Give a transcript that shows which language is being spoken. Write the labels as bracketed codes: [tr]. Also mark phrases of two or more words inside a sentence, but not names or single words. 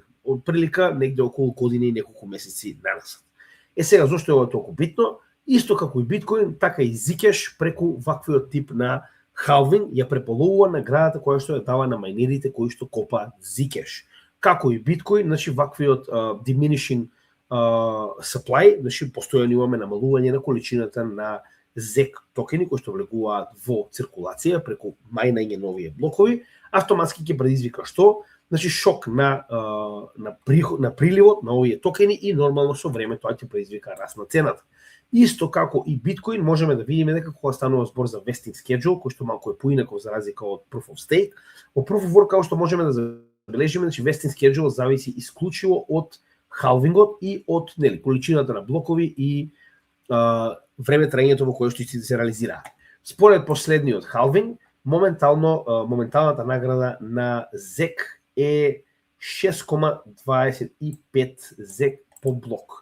[mk] Од прилика негде околу година и неколку месеци нанасад. Сега, зошто е ова толку битно? Исто како и биткоин, така и Zcash преку ваквиот тип на халвинг ја преполовува наградата која што ја дава на мајнерите кои што копаат Zcash. Како и биткоин, значи ваквиот [en] diminishing supply, [mk] значи постојано имаме намалување на количината на ZEC токени кои што влегуваат во циркулација преку мајнање нови блокови, автоматски ќе предизвика што? Значи шок на приливот на овие токени и нормално со време тоа ќе предизвика раст на цената. Исто како и биткоин, можеме да видиме дека кога станува збор за [en] vesting schedule, [mk] кој што малку е поинаков за разлика од [en] proof of stake, [mk] во [en] proof of work, [mk] како што можеме да забележиме, значи [en] vesting schedule [mk] зависи исклучиво од халвингот и од количината на блокови и време траењето во кое што истите се реализираат. Според последниот халвинг, моменталната награда на ZEC е 6,25 ZEC по блок.